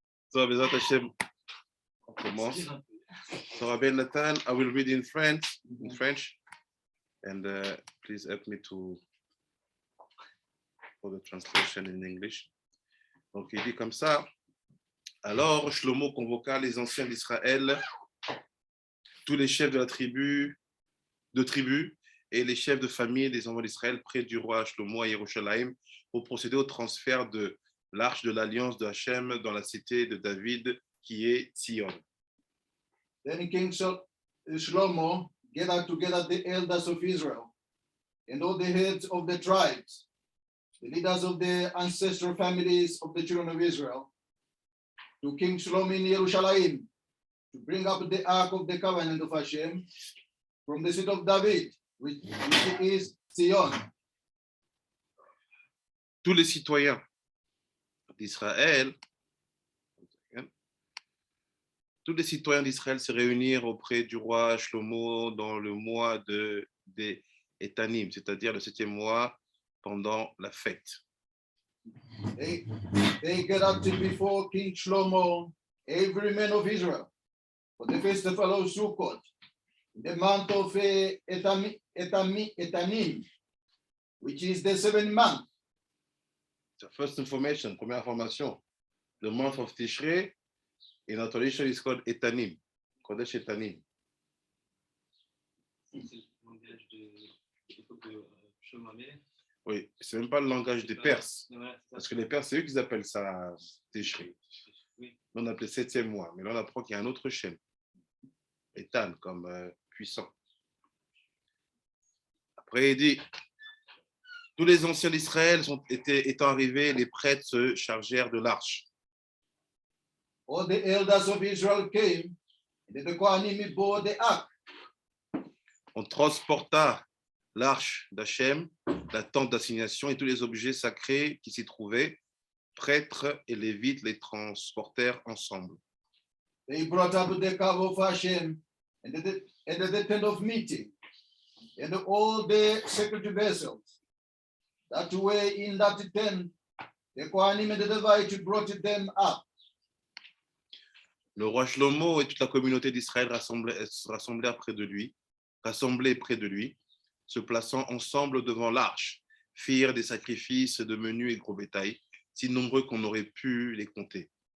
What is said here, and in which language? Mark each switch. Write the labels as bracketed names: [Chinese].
[English] So, Bezat Hashem, [French] on commence. [English] So, Rabbi Natan, I will read in French, and please help me for the translation in English. [French] Donc, il dit comme ça. Alors, Shlomo convoqua les anciens d'Israël, tous les chefs de tribus et les chefs de famille des enfants d'Israël près du roi Shlomo à Yerushalayim pour procéder au transfert de l'arche de l'alliance de Hachem dans la cité de David qui est Sion. [English] Then King Shlomo gathered together the elders of Israel and all the heads of the tribes, the leaders of the ancestral families of the children of Israel, to King Shlomo in Yerushalayim to bring up the ark of the covenant of Hashem from the city of David, which is Sion. [French] Tous les citoyens d'Israël, se réunirent auprès du roi Shlomo dans le mois des Etanim, c'est-à-dire le 7e mois pendant la fête. [English] They gathered before King Shlomo, every man of Israel, for the festival of Sukkot, in the month of Etanim, which is the 7th month. The first information, [French] première information, [English] the month of Tishrei, in our tradition is called Etanim, Kodesh Etanim. [French] C'est le langage de Shlomo. Oui, c'est même pas le langage des Perses, Ouais, parce que les Perses, c'est eux qui appellent ça Tishrei. Oui. On appelait 7e mois, mais là on apprend qu'il y a un autre chaîne, Etan, comme puissant. Après il dit, tous les anciens d'Israël étant arrivés, les prêtres se chargèrent de l'arche. [English] All the elders of Israel came, and the Kohanim bore the ark. [French] On transporta l'arche d'Hachem, la tente d'assignation et tous les objets sacrés qui s'y trouvaient. Prêtres et lévites les transportèrent ensemble. [English] They brought up the calf of Hashem and the tent of meeting, and all the sacred vessels that were in that tent. The Kohanim and the Levites brought them up. [French] Le roi Shlomo et toute la communauté d'Israël rassemblés près de lui, se plaçant ensemble devant l'arche, firent des sacrifices de menu et gros bétail, si nombreux qu'on aurait pu les compter.